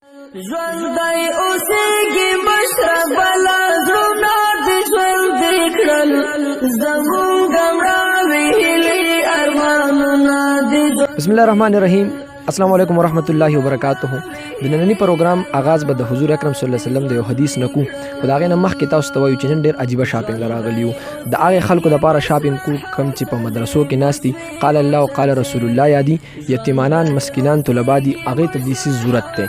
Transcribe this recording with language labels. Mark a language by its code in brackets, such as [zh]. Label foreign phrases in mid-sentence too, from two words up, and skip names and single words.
[ps] ژوندی اوسېږي مشره بله زړونه د ژوند دې کړل زمونږ مړاوې هیلې ارمانونه د [ar] بسم الله الرحمن الرحیم. السلام علیکم ورحمۃ اللہ وبرکاتہ. [ps] د نننی پروګرام آغاز به د حضور اکرم [ar] صلی الله علیه وسلم [ps] د یو حدیث نکو. خو د هغې نه مخکې تاسو ته وایو چې نن ډېر عجیبه شاپینګ راغلی یو. د هغې خلکو دپاره شاپینګ کو کوم چې په مدرسو کې ناست دي، [ar] قال الله [ps] او [ar] قال رسول الله [ps] یادي، یتیمانان مسکینان طلبا دي، هغې ته دې څیز ضرورت دی.